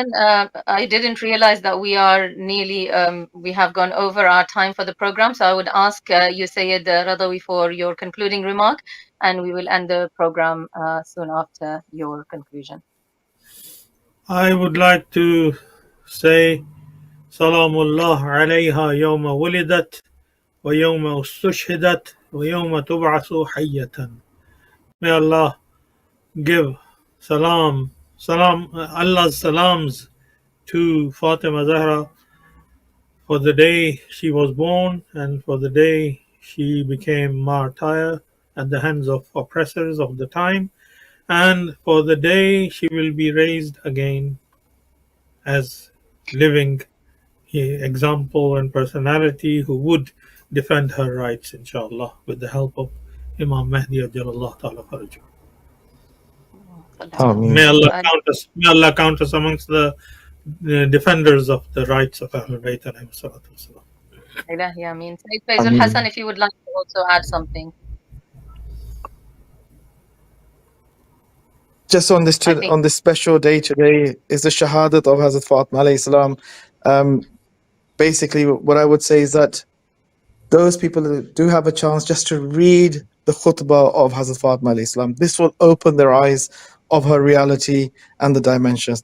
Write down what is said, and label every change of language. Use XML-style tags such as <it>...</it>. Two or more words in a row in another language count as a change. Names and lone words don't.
<en>I didn't realize that we are nearly, we have gone over our time for the program. So I would ask you, Sayyid Razavi, for your concluding remark, and we will end the program soon after your conclusion. I would like to say</en> <ar>سلام الله عليها يوم ولدت ويوم استشهدت ويوم تبعث حية.</ar> <en>May Allah give Allah's salams to Fatima Zahra for the day she was born and for the day she became martyr at the hands of oppressors of the time, and for the day she will be raised again as living example and personality who would defend her rights, inshallah, with the help of Imam Mahdi</en> <ar>عجل الله تعالى فرجه.</ar> <en>May Allah count us amongst the defenders of the rights of Ahlebait</en> <ar>عليه الصلاة والسلام. إلهي آمين.</ar> <en>Sayyid Faizul Hassan, if you would like to also add something. Just on this special day today is the Shahadat of Hazrat Fatima</en> <ar>عليه السلام.</ar> <en>Basically, what I would say is that those people who do have a chance just to read the khutbah of Hazrat Fatima</en> <ar>عليه السلام,</ar> <en>this will open their eyes of her reality and the dimensions.</en>